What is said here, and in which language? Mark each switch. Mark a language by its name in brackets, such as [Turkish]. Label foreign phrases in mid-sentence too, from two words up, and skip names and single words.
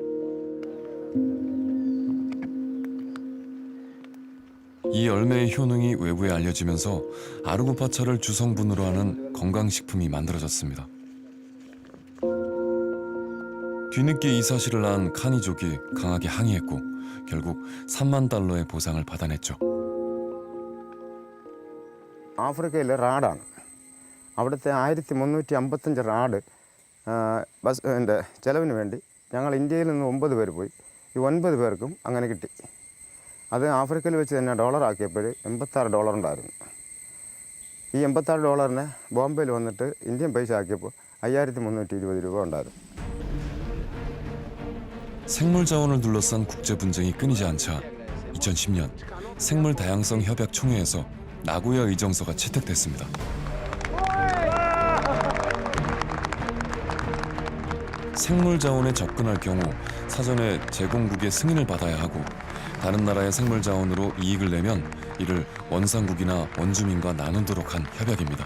[Korean] 이 열매의 효능이 외부에 알려지면서 아르고파차를 주성분으로 하는 건강식품이 만들어졌습니다. 뒤늦게 이 사실을 안 카니족이 강하게 항의했고 결국 $30,000의 보상을 받아냈죠. [Malayalam] ആഫ്രിക്കയിലെ റാഡാണ്. അവിടുത്തെ 1355 റാഡ് ബസ് ചെലവിന് വേണ്ടി ഞങ്ങൾ ഇന്ത്യയിൽ നിന്ന് 9 പേര് പോയി. ഈ 9 പേർക്കും അങ്ങനെ കിട്ടി. അത് ആഫ്രിക്കയിൽ വെച്ച് തന്നെ ഡോളറാക്കിയപ്പോൾ $86 ഉണ്ടായിരുന്നു. ഈ $86 ബോംബെയിൽ വന്നിട്ട് ഇന്ത്യൻ പൈസ ആക്കിയപ്പോൾ 5320 രൂപ ഉണ്ടായിരുന്നു. [Korean] 생물 자원을 둘러싼 국제 분쟁이 끊이지 않자 2010년 생물 다양성 협약 총회에서 나고야 의정서가 채택됐습니다. 생물 자원에 접근할 경우 사전에 제공국의 승인을 받아야 하고 다른 나라의 생물 자원으로 이익을 내면 이를 원상국이나 원주민과 나누도록 한 협약입니다.